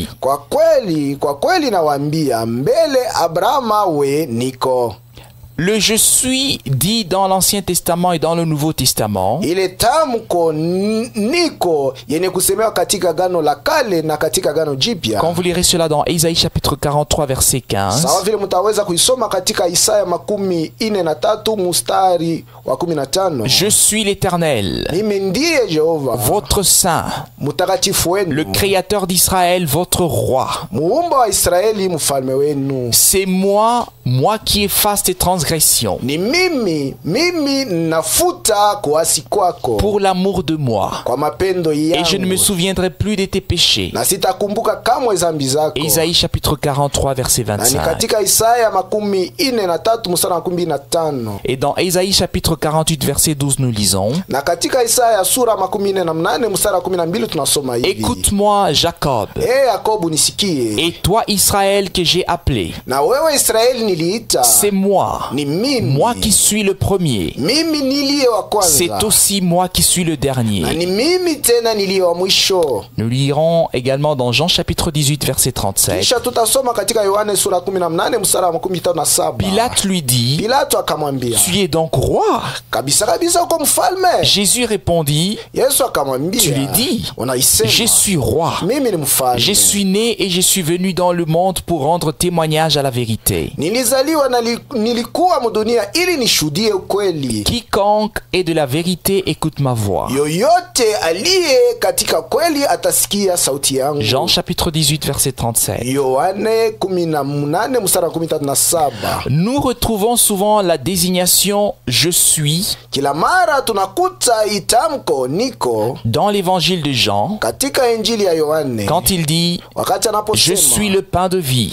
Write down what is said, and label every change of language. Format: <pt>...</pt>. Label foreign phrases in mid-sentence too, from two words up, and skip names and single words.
<sw>Kwa kweli nawaambia, mbele Abrahama we niko.</sw> <fr>Le je suis dit dans l'Ancien Testament et dans le Nouveau Testament.</fr> <sw>Ile tamko niko yenye kusemewa katika Agano la Kale na katika Agano Jipya.</sw> <fr>Quand vous lirez cela dans Isaïe chapitre 43 verset 15.</fr> <sw>Sawa vile mtaweza kuisoma katika Isaya 43 mstari wa 15.</sw> <fr>Je suis l'Éternel.</fr> <sw>Mimi ndiye Jehova,</sw> <fr>votre saint,</fr> <sw>mtakatifu wenu,</sw> <fr>le créateur d'Israël, votre roi.</fr> <sw>Muumba wa Israeli, mfalme wenu.</sw> <fr>C'est moi qui efface tes transgressions.</fr> <sw>Ni mimi nafuta kuasi kwako.</sw> <fr>Pour l'amour de moi.</fr> <sw>Kwa mapendo yangu.</sw> <fr>Et je ne me souviendrai plus de tes péchés.</fr> <sw>Na sitakumbuka kamwe dhambi zako.</sw> <fr>Isaïe chapitre 43 verset 25.</fr> <sw>Na ni katika Isaya 43 mstari wa 15.</sw> <fr>Et dans Isaïe chapitre 48 verset 12 nous lisons.</fr> <sw>Na katika Isaya sura 48 mstari wa 12 tunasoma hivi.</sw> <fr>Écoute-moi Jacob.</fr> <sw>Yakobo nisikie.</sw> <fr>Et toi Israël que j'ai appelé.</fr> <sw>Na wewe Israeli niliita.</sw> <fr>C'est moi.</fr> <sw>Ni mimi.</sw> <fr>Moi qui suis le premier.</fr> <sw>Mimi niliye wa kwanza.</sw> <fr>C'est aussi moi qui suis le dernier.</fr> <sw>Na ni mimi tena niliye wa mwisho.</sw> <fr>Nous lirons également dans Jean chapitre 18 verset 37.</fr> <sw>Kisha tutasoma katika Yohane sura 18 mstari wa 17.</sw> <fr>Pilate lui dit,</fr> <sw>Pilato akamwambia,</sw> <fr>tu es donc roi?</fr> <sw>Kabisa uko mfalme.</sw> <fr>Jésus répondit,</fr> <sw>Yesu akamwambia,</sw> <fr>tu l'as dit,</fr> <sw>unaisema,</sw> <fr>je suis roi.</fr> <sw>Mimi ni mfalme.</sw> <fr>Je suis né et je suis venu dans le monde pour rendre témoignage à la vérité.</fr> <sw>Nilizaliwa na nilikuwa mdunia ili nishuhudie ukweli.</sw> <fr>Quiconque est de la vérité écoute ma voix.</fr> <sw>Yoyote aliye katika kweli atasikia sauti yangu.</sw> <fr>Jean chapitre 18 verset 37.</fr> <sw>Yohane 18 mstari wa 17.</sw> <fr>Nous retrouvons souvent la désignation je suis</fr> <sw>kila mara tunakuta itamko niko</sw> <fr>dans l'évangile de Jean</fr> <sw>katika injili ya Yohane</sw> <fr>quand il dit</fr> <sw>wakati anaposema,</sw> <fr>je suis le pain de vie,</fr>